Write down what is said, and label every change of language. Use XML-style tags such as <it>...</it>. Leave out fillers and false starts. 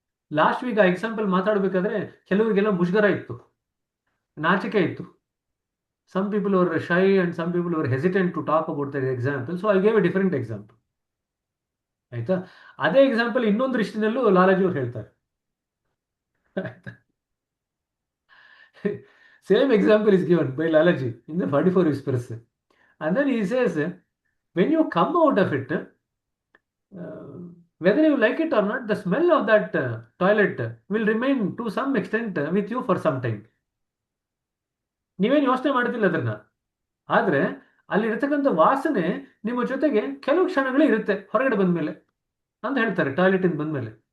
<kn>Last week ಆ example ಮಾತಾಡಬೇಕಾದ್ರೆ ಕೆಲವರಿಗೆಲ್ಲ ಮುಜುಗರ ಇತ್ತು, ನಾಚಿಕೆ ಇತ್ತು.</kn> <en>Some people were shy and some people were hesitant to talk about that example. So I gave a different example.</en> <kn>ಆಯ್ತಾ? ಅದೇ example ಇನ್ನೊಂದು ದೃಷ್ಟಿನಲ್ಲೂ ಲಾಲಾಜಿ ಅವ್ರು ಹೇಳ್ತಾರೆ.</kn> <en>Same example is given by Lalaji in the 44 Whispers. And then he says, when you come out of it, whether you like it or not, the smell of that toilet will remain to some extent with you for some time.</en> <kn>ನೀವೇನು ಯೋಚನೆ ಮಾಡ್ತಿಲ್ಲ ಅದನ್ನ, ಆದ್ರೆ ಅಲ್ಲಿರ್ತಕ್ಕಂಥ ವಾಸನೆ ನಿಮ್ಮ ಜೊತೆಗೆ ಕೆಲವು ಕ್ಷಣಗಳು ಇರುತ್ತೆ ಹೊರಗಡೆ ಬಂದ್ಮೇಲೆ ಅಂತ ಹೇಳ್ತಾರೆ, ಟಾಯ್ಲೆಟ್ ಇಂದ ಬಂದ್ಮೇಲೆ.</kn>